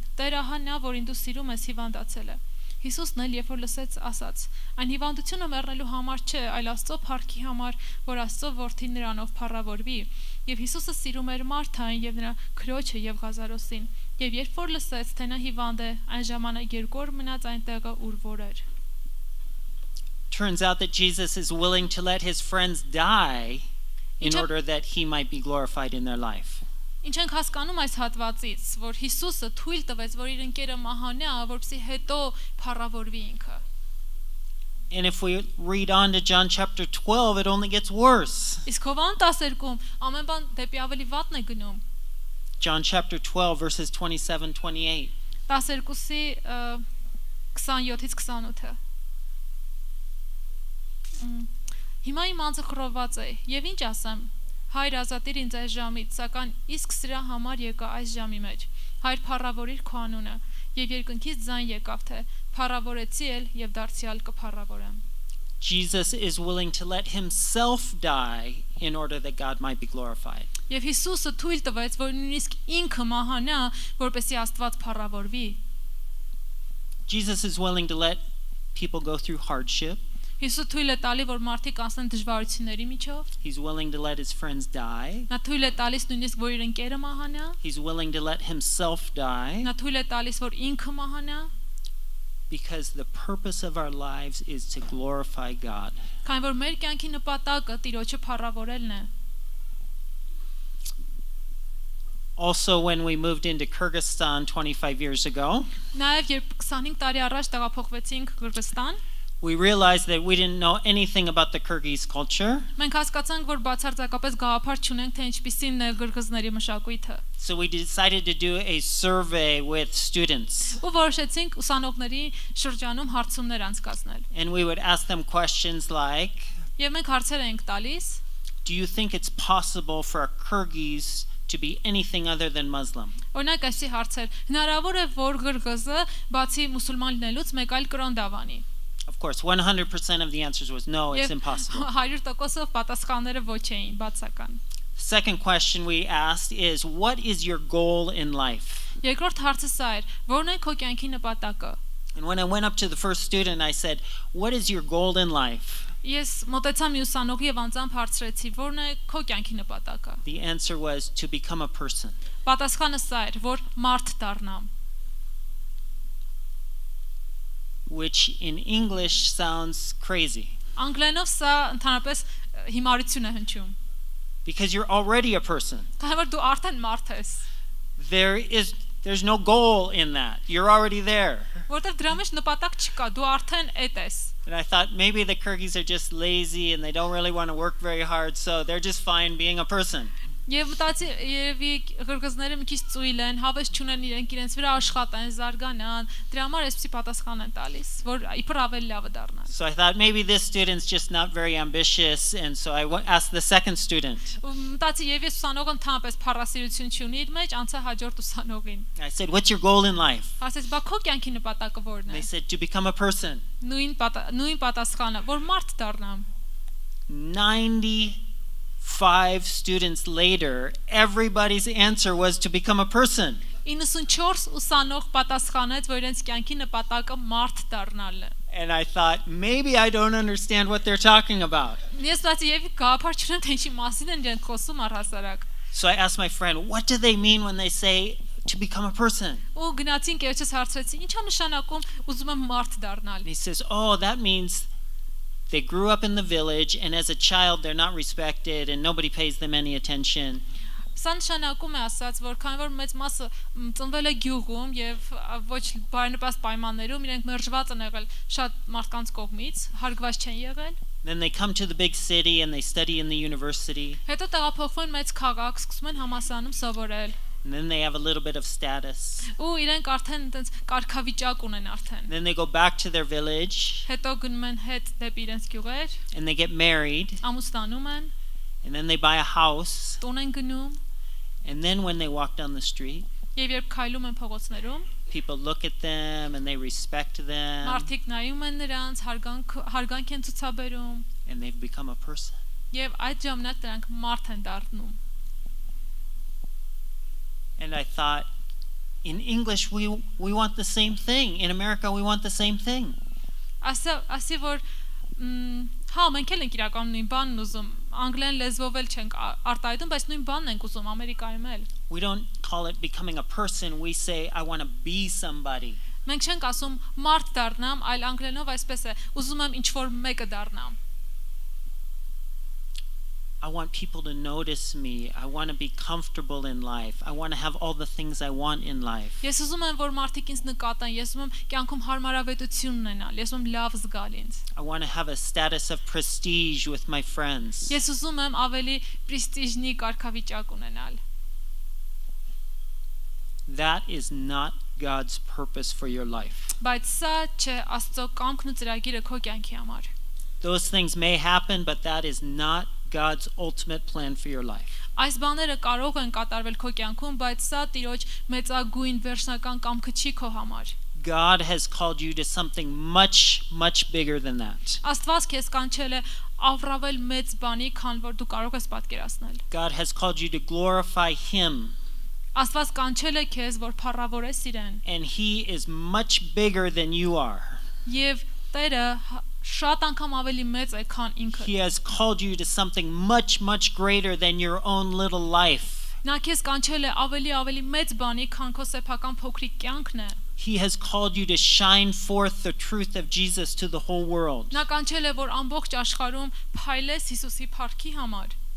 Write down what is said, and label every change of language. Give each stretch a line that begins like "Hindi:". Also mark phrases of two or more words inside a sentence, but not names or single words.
Armenian: «Տեր, ահա նա, որին դու սիրում ես, հիվանդացել է»։ Հիսուսն էլ երբ որ լսեց, ասաց. «Այն հիվանդությունը մեռնելու համար չէ, այլ Աստծո փառքի համար, որ Աստծո որդին նրանով փառավորվի»։ Եվ Հիսուսը սիրում էր Մարթային եւ նրա քրոջը եւ Ղազարոսին։ Եվ երբ որ լսեց, թե նա հիվանդ է, այն ժամանակ 2 օր մնաց այնտեղը, ուր որ էր։
English: Turns out that Jesus is willing to let his friends die in order that he might be glorified in their life.
Armenian: Ինչ ենք հասկանում այս հատվածից, որ Հիսուսը թույլ տվեց, որ իր ընկերը մահանա, որպեսզի հետո փառավորվի ինքը։
English: And if we read on to John chapter 12, it only gets worse.
Armenian: Իսկ Հովան 12-ում ամեն բան դեպի ավելի վատն է գնում։
English: John chapter 12 verses 27-28.
Armenian: 12-ի 27-ից 28-ը։ Հիմա իմ անձը խռոված է, եւ ինչ ասեմ։ Հայր ազատիր ինձ այս ժամից, սակայն իսկ սրա համար եկա այս ժամի մեջ։ Հայր փառավորիր քո անունը, եւ երկնքից ձայն եկավ թե փառավորեցի էլ եւ դարձյալ կփառավորեմ։
English: Jesus is willing to let himself die in order that God might be glorified.
Armenian: Եվ Հիսուսը թույլ տվեց, որ նույնիսկ ինքը մահանա, որպեսզի Աստված փառավորվի։
English: Jesus is willing to let people go through hardship.
Armenian: Հիսուսը թույլ է տալի, որ մարդիկ անցնեն դժվարությունների միջով։
English: He's willing to let his friends die.
Armenian: Նա թույլ է տալիս նույնիսկ որ իր ընկերը մահանա։
English: He's willing to let himself die.
Armenian: Նա թույլ է տալիս, որ ինքը մահանա։
English: Because the purpose of our lives is to glorify God.
Armenian: Քանի որ մեր կյանքի նպատակը Տիրոջը փառավորելն է։
English: Also, when we moved into Kyrgyzstan 25 years ago,
Armenian: Նաև երբ 25 տարի առաջ տեղափոխվեցինք Կырգызստան,
English: we realized that we didn't know anything about the Kyrgyz culture.
Armenian: մենք հասկացանք, որ բացարձակապես գաղափար չունենք, թե ինչպիսին է կырգызների մշակույթը։
English: So we decided to do a survey with students.
Armenian: Ու որոշեցինք ուսանողների շրջանում հարցումներ անցկացնել։
English: And we would ask them questions like,
Armenian: Եվ մենք հարցեր ենք տալիս.
English: do you think it's possible for a Kyrgyz to be anything other than Muslim?
Armenian: Օրինակ այսի հարցեր. Հնարավոր է, որ կырգызը բացի մուսուլման լինելուց մեկ այլ կրոն դավանի։
English: Of course, 100% of the answers was no, it's impossible.
Armenian: 100%-ով պատասխանները ոչ էին, բացական։
English: Second question we asked is, what is your goal in life?
Armenian: Երկրորդ հարցը սա էր. Որն է քո կյանքի նպատակը։
English: And when I went up to the first student, I said, what is your goal in life?
Armenian: Ես մոտեցա մի ուսանողի եւ անձամբ հարցրեցի. Որն է քո կյանքի նպատակը։
English: The answer was to become a person.
Armenian: Պատասխանը սա էր, որ մարդ դառնամ։
English: Which in English sounds crazy.
Armenian: Անգլերենով սա ընդհանրապես հիմարություն է հնչում։
English: Because you're already a person.
Armenian: Քանի որ դու արդեն մարդ ես։
English: There's no goal in that. You're already there.
Armenian: Որտեղ դրա մեջ նպատակ չկա, դու արդեն էդ ես։
English: And I thought maybe the Kyrgyz are just lazy and they don't really want to work very hard, so they're just fine being a person.
Armenian: Եվ մտածի երևի կырգызները մի քիչ ծույլ են, հավես չունեն իրենց վրա աշխատեն, զարգանան, դրա համար էսպիսի պատասխան են տալիս, որ իբր ավելի լավը դառնան։
English: So I thought maybe this student's just not very ambitious, and so I asked the second student.
Armenian: Մտածի եւ ես ուսանողը ընդհանրապես փառասիրություն չունի իր մեջ, անցա հաջորդ ուսանողին։
English: I said, what's your goal in life?
Armenian: Ասես, բա քո կյանքի նպատակը որն
English: They
Armenian: է։
English: said, to become a person.
Armenian: Նույն պատասխանը, որ մարդ դառնամ։
English: 95 students later, everybody's answer was to become a person.
Armenian: 94 ուսանող պատասխանեց, որ իրենց կյանքի նպատակը մարդ դառնալն է։
English: And I thought, maybe I don't understand what they're talking about.
Armenian: Ես լացի եւ գաղափար չունեմ, թե ինչի մասին են իրենք խոսում առհասարակ։
English: So I asked my friend, what do they mean when they say to become a person?
Armenian: Ու գնացին կերոջս հարցրեցի, ի՞նչ է նշանակում ուզում եմ մարդ դառնալ։
English: And he says, oh, that means they grew up in the village, and as a child they're not respected and nobody pays them any attention.
Armenian: Սա նշանակում է ասած, որ քանի որ մեծ մասը ծնվել է գյուղում եւ ոչ բարենպաստ պայմաններում, իրենք մերժված են եղել շատ մարդկանց կողմից, հարգված չեն եղել։
English: Then they come to the big city and they study in the university.
Armenian: Հետո տեղափոխվում են մեծ քաղաք, սկսում են համալսարանում սովորել։
English: And then they have a little bit of status.
Armenian: Ու իրենք արդեն այնտենց կարգավիճակ ունեն արդեն։
English: Then they go back to their village.
Armenian: Հետո գնում են հետ դեպի իրենց գյուղեր,
English: And they get married.
Armenian: ամուսնանում են,
English: And then they buy a house.
Armenian: տուն են գնում,
English: And then when they walk down the street,
Armenian: եւ երբ քայլում են փողոցներում,
English: People look at them and they respect them,
Armenian: Մարդիկ նայում են նրանց, հարգանք են ցուցաբերում,
English: and they've become a person.
Armenian: եւ այդ ժամանակ նրանք մարդ են դառնում։
English: And I thought, in English we want the same thing. In America we want the same thing.
Armenian: Ասի որ հա մենք էլ ենք իրականում նույն բանն ուզում, անգլերեն լեզվով էլ չենք արտահայտում, բայց նույն բանն ենք ուզում Ամերիկայում էլ։
English: We don't call it becoming a person, we say I want to be somebody.
Armenian: Մենք չենք ասում մարդ դառնամ, այլ անգլերենով այսպես է, ուզում եմ ինչ-որ մեկը դառնամ։
English: I want people to notice me. I want to be comfortable in life. I want to have all the things I want in life.
Armenian: Ես ուզում եմ որ մարդիկ ինձ նկատեն, ես ուզում եմ կյանքում հարմարավետություն ունենալ, ես ուզում եմ լավ զգալ ինձ։
English: I want to have a status of prestige with my friends.
Armenian: Ես ուզում եմ ավելի պրեստիժնի կարգավիճակ ունենալ։
English: That is not God's purpose for your life.
Armenian: Բայց սա չէ Աստծո կամքն ու ծրագիրը քո կյանքի համար։
English: Those things may happen, but that is not God's ultimate plan for your life.
Armenian: Այս բաները կարող են կատարվել քո կյանքում, բայց սա Տիրոջ մեծագույն վերջնական կամքը չի քո համար։
English: God has called you to something much bigger than that.
Armenian: Աստված քեզ կանչել է առավել մեծ բանի, քան որ դու կարող ես պատկերացնել։
English: God has called you to glorify Him,
Armenian: Աստված կանչել է քեզ, որ փառավորես իրեն։
English: and He is much bigger than you are.
Armenian: Եվ Տերը շատ անգամ ավելի մեծ է, քան ինքը։
English: He has called you to something much greater than your own little life.
Armenian: Նա քեզ կանչել է ավելի մեծ բանի, քան քո սեփական փոքրիկ կյանքն է։
English: He has called you to shine forth the truth of Jesus to the whole world.
Armenian: Նա կանչել է, որ ամբողջ աշխարհում փայլես Հիսուսի փառքի համար։